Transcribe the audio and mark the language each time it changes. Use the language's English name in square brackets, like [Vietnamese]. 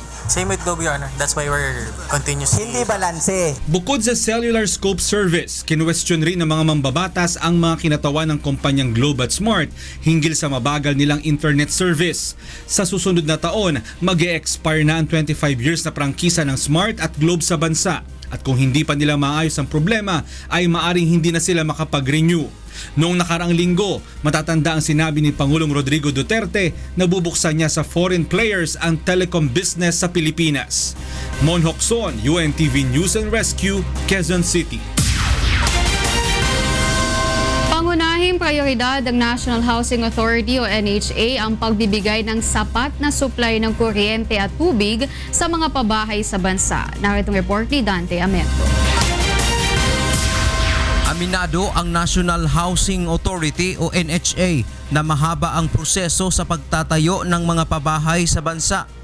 [English] Same with Globe, Your Honor. That's why we're continuously... [Filipino] Hindi balanse. Bukod sa cellular scope service, kinwestiyon rin ng mga mambabatas ang mga kinatawan ng kumpanyang Globe at Smart hinggil sa mabagal nilang internet service. Sa susunod na taon, mag-e-expire na ang 25 years na prangkisa ng Smart at Globe sa bansa. At kung hindi pa nila maayos ang problema, ay maaring hindi na sila makapag-renew. Noong nakaraang linggo, matatanda ang sinabi ni Pangulong Rodrigo Duterte na bubuksan niya sa foreign players ang telecom business sa Pilipinas. Mon Hokson, UNTV News and Rescue, Quezon City. Pangunahing prioridad ng National Housing Authority o NHA ang pagbibigay ng sapat na supply ng kuryente at tubig sa mga pabahay sa bansa. Naritong report ni Dante Amento. Aminado ang National Housing Authority o NHA na mahaba ang proseso sa pagtatayo ng mga pabahay sa bansa.